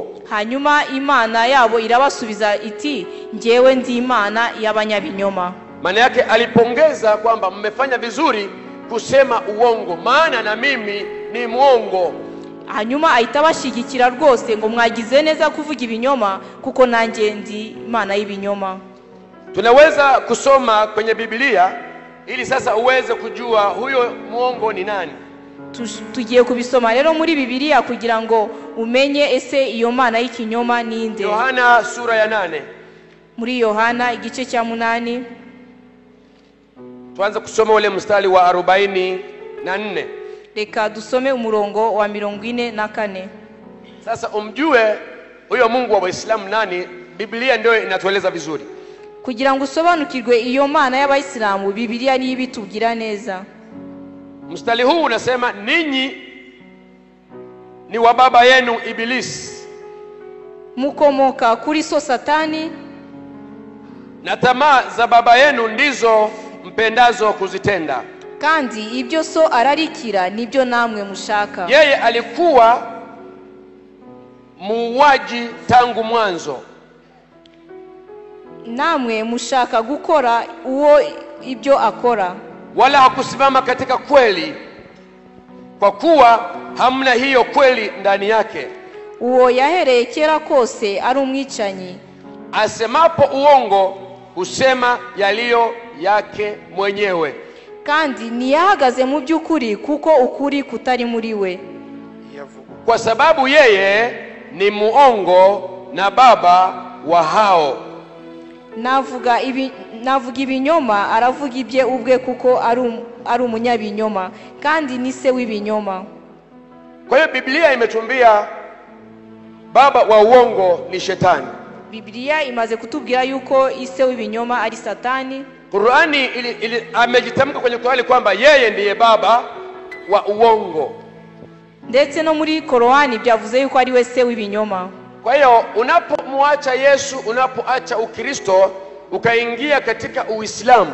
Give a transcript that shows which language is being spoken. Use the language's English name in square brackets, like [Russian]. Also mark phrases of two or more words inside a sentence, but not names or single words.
[Kinyarwanda] Hanyuma Imana yabo irabasubiza iti, njyewe ndi Imana y'abanyabinyoma. [Swahili] Maana yake alipongeza kwamba mmefanya vizuri kusema uongo, maana na mimi ni muongo. [Kinyarwanda] hanyuma ahita abashyigikira rwose ngo mwagize neza kuvuga ibinyoma kuko nanjye ndi imana y'ibinyoma. [Swahili] Tunaweza kusoma kwenye Biblia ili sasa uweze kujua huyo muongo ni nani. [Kinyarwanda] Tugiye kubisoma rero muri Biblia kugira ngo umenye ese iyo mana y'ikinyoma ninde. [Swahili] Yohana sura ya 8. [Kinyarwanda] Muri Yohana igice cya 8 [Swahili] tuanze kusoma ule mstari wa 44. [Kinyarwanda] Reka dusome umurongo wa 44. [Swahili] Sasa umjue huyo Mungu wa Waislamu nani, Biblia ndio inatueleza vizuri. [Kinyarwanda] Kugira ngo usobanukirwe iyo mana y'Abayisilamu, Biblia ni ibitugira neza. [Swahili] Mstari huu unasema ninyi ni wa baba yenu Ibilisi, [Kinyarwanda] mukomoka kuri so Satani, [Swahili] na tamaa za baba yenu ndizo mpendazo kuzitenda. [Kinyarwanda] Kandi ibyo so ararikira nibyo namwe mushaka. [Swahili] Yeye alikuwa muuaji tangu mwanzo, [Kinyarwanda] namwe mushaka gukora uwo ibyo akora. [Swahili] Wala hakusimama katika kweli, kwa kuwa hamna hiyo kweli ndani yake. [Kinyarwanda] Uwo yahereye kera kose ari umwicanyi. [Swahili] Asemapo uongo husema yaliyo yake mwenyewe. [Kinyarwanda] Kandi niyahagaze mu by'ukuri kuko ukuri kutari muri we. [Swahili] Kwa sababu yeye ni muongo na baba wa hao. [Kinyarwanda] Navuga ibinyoma, aravuga ibye ubwe kuko ari umunyabinyoma, kandi ni se w'ibinyoma. [Swahili] Kwa hiyo Biblia imetuambia baba wa uongo ni Shetani. [Kinyarwanda] Biblia imaze kutubwira yuko ise w'ibinyoma ari Satani. [Swahili] Qur'ani amejitamka kwenye Qur'ani kwamba yeye ndiye baba wa uongo. [Kinyarwanda] Ndetse no muri Qur'ani byavuze yuko ari we se w'ibinyoma. [Swahili] Kwa hiyo unapomwacha Yesu, unapoacha Ukristo ukaingia katika Uislamu,